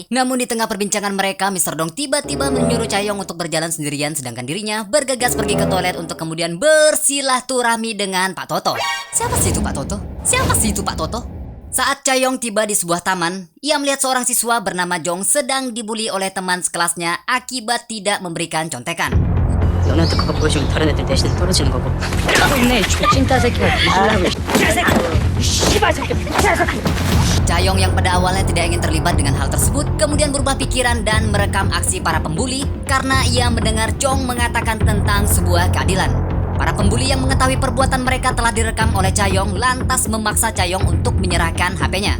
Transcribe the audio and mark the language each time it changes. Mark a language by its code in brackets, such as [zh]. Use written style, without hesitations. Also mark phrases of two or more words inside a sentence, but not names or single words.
[id] Namun di tengah perbincangan mereka, Mr. Dong tiba-tiba menyuruh Chaeyoung untuk berjalan sendirian sedangkan dirinya bergegas pergi ke toilet untuk kemudian bersilaturahmi dengan Pak Toto. Siapa sih itu Pak Toto? Siapa sih itu Pak Toto? Saat Chaeyoung tiba di sebuah taman, ia melihat seorang siswa bernama Jong sedang dibully oleh teman sekelasnya akibat tidak memberikan contekan. [ko] 너네한테 그거 보여주면 다른 애들 대신 떨어지는 거고. 네, 찐따 새끼가 뒤질라고. 씨발 새끼, 새끼. [id] Chaeyoung yang pada awalnya tidak ingin terlibat dengan hal tersebut kemudian berubah pikiran dan merekam aksi para pembuli karena ia mendengar Jong mengatakan tentang sebuah keadilan. Para pembuli yang mengetahui perbuatan mereka telah direkam oleh Chaeyoung lantas memaksa Chaeyoung untuk menyerahkan HP-nya.